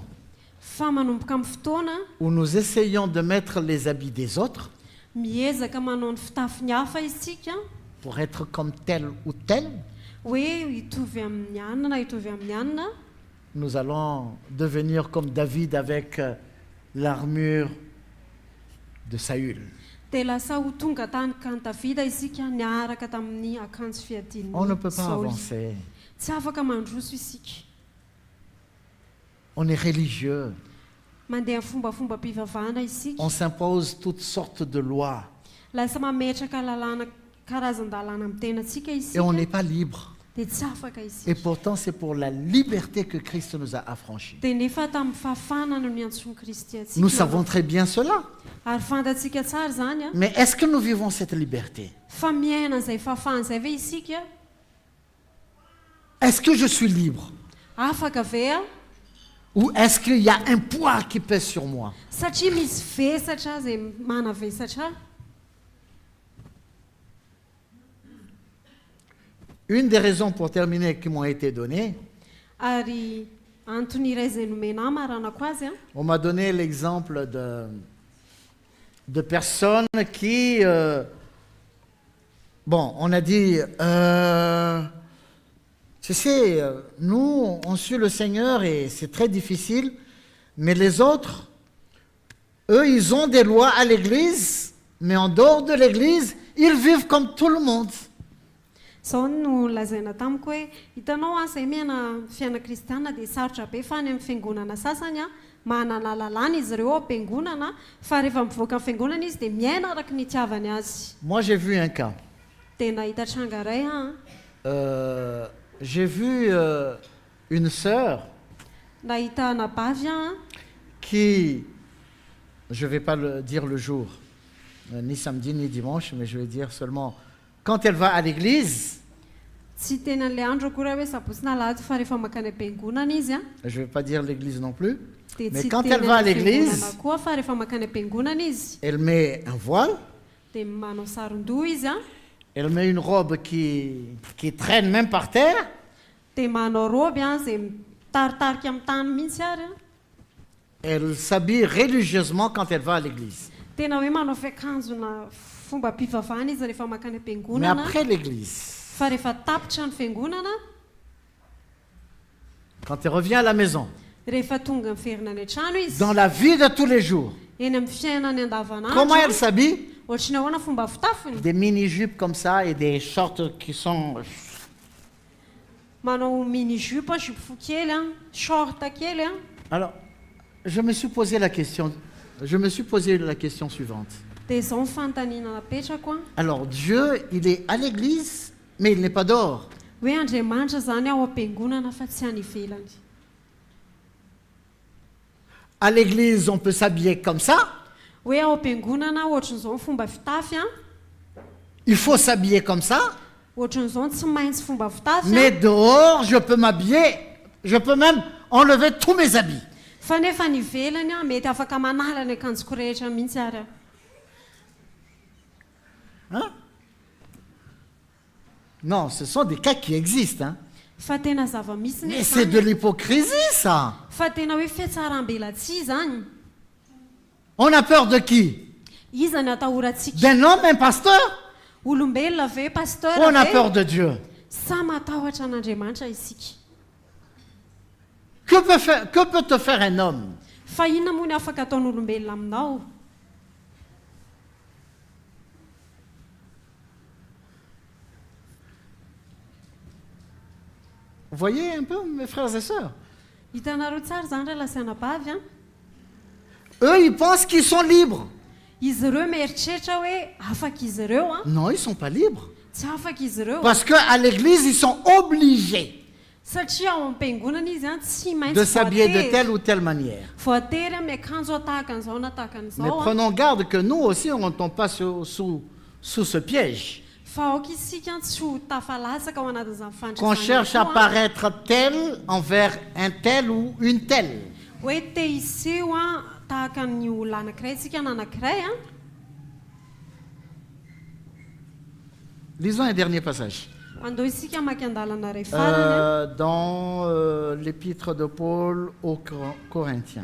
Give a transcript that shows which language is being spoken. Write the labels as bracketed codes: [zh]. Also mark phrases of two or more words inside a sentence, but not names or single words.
[mg] fa manomboka amin'ny fotoana [fr] où nous essayons de mettre les habits des autres [mg] miezaka manao ny fitafiny hafa isika [fr] pour être comme tel ou tel, [mg] hoe hitovy amin'ny anina na hitovy amin'ny anina [fr] nous allons devenir comme David avec l'armure de Saül. [mg] dia lasa ho tonga tany kany davida isika niaraka tamin'ny akanjo fiadiany [fr] On ne peut pas [mg] Saoly. [fr] avancer. [mg] tsy afaka mandroso isika [fr] On est religieux. [mg] mandeha fombafombam-pivavahana isika [fr] On s'impose toutes sortes de lois [mg] lasa mametraka lalàna karazan-dalàna amin'ny tenantsika [fr] et on [mg] isika [fr] n'est pas libre. [mg] dia tsy afaka [fr] Et [mg] isika. [fr] pourtant, c'est pour la liberté que Christ nous a affranchis. [mg] Dia nefa tamin'ny fahafahana no niantsony Kristy [fr] Nous [mg] atsika. [fr] savons très bien cela. [mg] Ary fantatsika tsara zany a. [fr] Mais est-ce que nous vivons cette liberté? [mg] Fa miaina an'izay fahafahana izay ve isika? [fr] Est-ce que je suis libre? [mg] Afaka ve a? [fr] Ou est-ce qu'il y a un poids qui pèse sur moi? [mg] Satria misy vesatra izay manavesatra. [fr] Une des raisons pour terminer qui m'ont été données, [mg] Ary antony iray izay nomena maranako azy a. [fr] on m'a donné l'exemple de personnes qui, bon, on a dit, tu sais, nous, on suit le Seigneur et c'est très difficile, mais les autres, eux, ils ont des lois à l'église, mais en dehors de l'église, ils vivent comme tout le monde. [mg] Zao no lazaina tamiko hoe hitanao a izay miaina fiaina kristiana dia sarotra be fa any amin'ny fiangonana sasany a manana lalàna izy ireo ao am-piangonana fa rehefa mivoaka amin'ny fiangonana izy dia miaina araka ny itiavany azy. [fr] Moi, j'ai vu un cas. [mg] Dia nahita tranga iray a. [fr] J'ai vu une sœur [mg] Nahita anabavy a [fr] qui, je ne vais pas le dire le jour, ni samedi ni dimanche, mais je vais dire seulement, quand elle va à l'église, [mg] tsy tena an'ilay andro akory hoe sabotsy na alahady fa rehefa makany am-piangonana izy a [fr] je ne vais pas dire l'église non plus, [mg] dia [fr] mais [mg] tsy [fr] quand [mg] teny [fr] elle va à [mg] amin'ny [fr] l'église, [mg] fiangonana koa fa rehefa makany am-piangonana izy [fr] elle met un voile, [mg] dia manao saron-doha izy a. [fr] elle met une robe qui traîne même par terre, [mg] Dia manao roby a izay mitaritarika amin'ny tany mihitsy ary a. [fr] elle s'habille religieusement quand elle va à l'église. [mg] Tena hoe manao fiakanjona fomba mpivavahana izy rehefa makany [fr] Mais [mg] am-piangonana [fr] après l'église, [mg] fa rehefa tapitra ny fiangonana [fr] quand elle revient à la maison, [mg] rehefa tonga miverina any an-trano izy [fr] dans la vie de tous les jours, [mg] eny amin'ny fiainany [fr] comment elle [mg] andavanandro [fr] s'habille? [mg] ohatrany ahoana fomba fitafiny [fr] Des mini-jupes comme ça et des shorts qui sont... [mg] manao mini-jupe a jupe fo kely a short kely a. [fr] Alors, je me suis posé la question suivante. [mg] Dia izao ny fanontaniana napetrako a [fr] Alors, Dieu, il est à l'église, mais il n'est pas dehors. [mg] hoe Andriamanitra zany ao am-piangonana fa tsy any ivelany. [fr] À l'église, on peut s'habiller comme ça. [mg] Hoe ao am-piangonana ohatran'izao ny fomba fitafy a [fr] Il faut s'habiller comme ça. [mg] ohatran'izao ny tsy maintsy fomba fitafy [fr] Mais [mg] a [fr] dehors, je peux m'habiller. Je peux même enlever tous mes habits. [mg] fa nefa ny ivelany a mety afaka manala ny akanjoko rehetra mihitsy ary a. [fr] Hein? Non, ce sont des cas qui existent. Hein. [mg] Fa tena zava-misy [fr] Mais [mg] ny [fr] c'est de [mg] zany. [fr] l'hypocrisie, ça. [mg] Fa tena hoe fiatsaram-belatsia zany. [fr] On a peur de qui? [mg] Iza ny atahorantsika? [fr] D'un homme, un pasteur? [mg] Olombelona ve pasteur [fr] On a [mg] ve? [fr] peur de Dieu. [mg] Sa matahotra an'Andriamanitra isika. [fr] Que peut te faire un homme? [mg] Fa inona moa ny afaka ataon'olombelona aminao? [fr] Vous voyez un peu, mes frères et sœurs? [mg] Hitanareo tsara zany raha lasianabavy a. [fr] Eux, ils pensent qu'ils sont libres. [mg] Izy ireo mieritreritra hoe afaka izy ireo a. [fr] Non, ils ne sont pas libres. [mg] Tsy afaka izy ireo. [fr] Parce qu'à l'église, ils sont obligés [mg] Satria ao am-piangonana izy a tsy maintsy [fr] de s'habiller de [mg] voatery. [fr] telle ou telle manière. [mg] Voatery a miakanjo a tahaka an'izao na tahaka [fr] Mais [mg] an'izao a. [fr] prenons garde que nous aussi, on ne tombe pas sous ce piège. [mg] Fa aoka isika tsy ho tafalatsaka ao anatin'izany [fr] Qu'on cherche à [mg] fandrisana [fr] paraître tel envers un tel ou une telle. [mg] hoe te iseho a tahaka ny olona anankiray tsika na anankiray a. [fr] Lisons un dernier passage. [mg] Andao isika maky andalana iray farany [fr] Dans l'épître de Paul aux Corinthiens.